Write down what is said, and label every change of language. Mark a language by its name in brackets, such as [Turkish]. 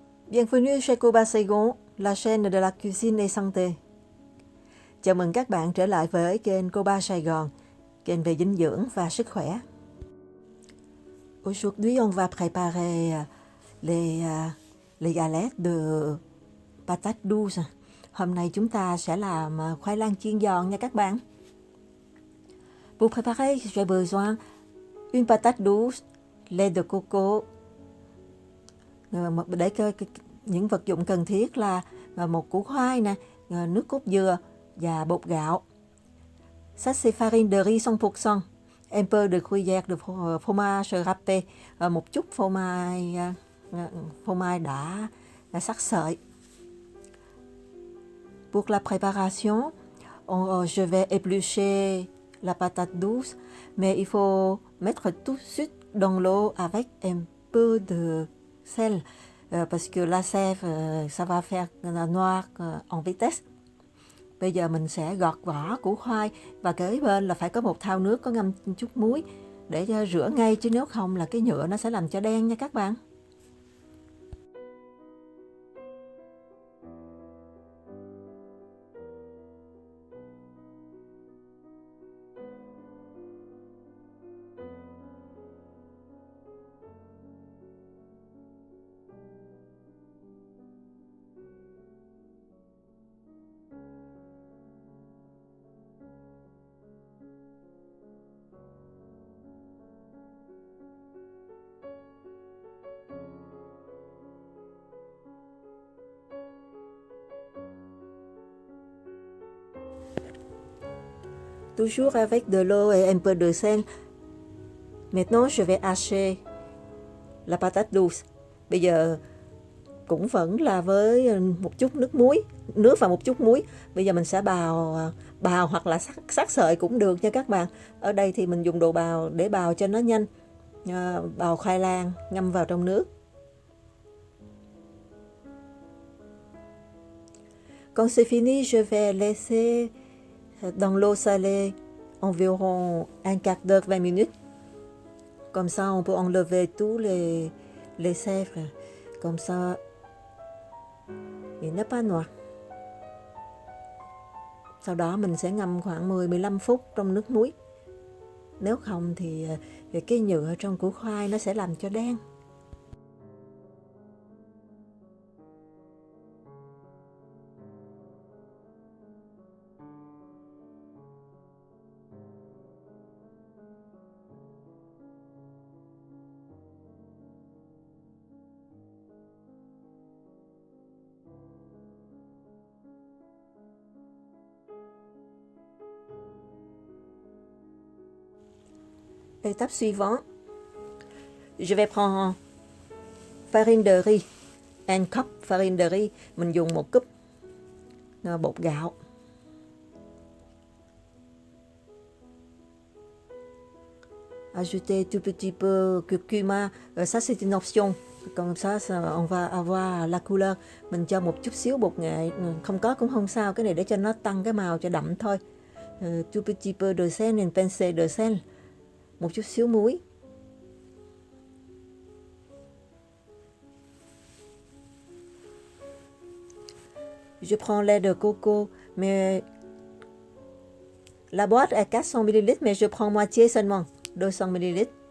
[French] Bienvenue chez Koba Saigon, la chaîne de la cuisine et santé. [Vietnamese] Chào mừng các bạn trở lại với kênh Koba Sài Gòn, kênh về dinh dưỡng và sức khỏe. [French] Aujourd'hui, on va préparer les galettes de patates douces. [Vietnamese] Hôm nay chúng ta sẽ làm khoai lang chiên giòn nha các bạn. [French] Pour préparer, j'ai besoin une patate douce, lait de coco. [Vietnamese] Để những vật dụng cần thiết là một củ khoai nè, nước cốt dừa và bột gạo. [French] Ça c'est farine de riz 100%, un peu de gruyère de fromage râpé, [Vietnamese] một chút phô mai đã sắc sợi. [French] Pour la préparation, je vais éplucher la patate douce, mais il faut mettre tout de suite dans l'eau avec un peu de sel, parce que la sève, ça va faire noir en vitesse. [Vietnamese] Bây giờ mình sẽ gọt vỏ củ khoai và kế bên là phải có một thau nước có ngâm chút muối để cho rửa ngay, chứ nếu không là cái nhựa nó sẽ làm cho đen nha các bạn. [French] Toujours avec de l'eau et un peu de sel. Maintenant, je vais hacher la patate douce. [Vietnamese] Bây giờ cũng vẫn là với một chút nước và một chút muối. Bây giờ mình sẽ bào hoặc là sắc sợi cũng được nha các bạn. Ở đây thì mình dùng đồ bào để bào cho nó nhanh. Bào khoai lang ngâm vào trong nước. [French] Quand c'est fini, je vais laisser dans l'eau salée environ un quart d'heure, 20 minutes. Comme ça, on peut enlever tous les sèvres. Comme ça, il n'est pas noir. [Vietnamese] Sau đó mình sẽ ngâm khoảng 10-15 phút trong nước muối. Nếu không thì cái nhựa trong củ khoai nó sẽ làm cho đen. [French] Étape suivante, je vais prendre farine de riz, un cup farine de riz, [Vietnamese] mình dùng một cúp bột gạo. [French] Ajouter tout petit peu curcuma, ça c'est une option, comme ça on va avoir la couleur. [Vietnamese] Mình cho một chút xíu bột nghệ, không có cũng không sao, cái này để cho nó tăng cái màu cho đậm thôi. [French] Tout petit peu de sel, une pincée de sel. [Vietnamese] Một chút xíu muối. [French] Je prends lait de coco, mais la boîte est 400 ml, mais je prends moitié seulement, 200 ml.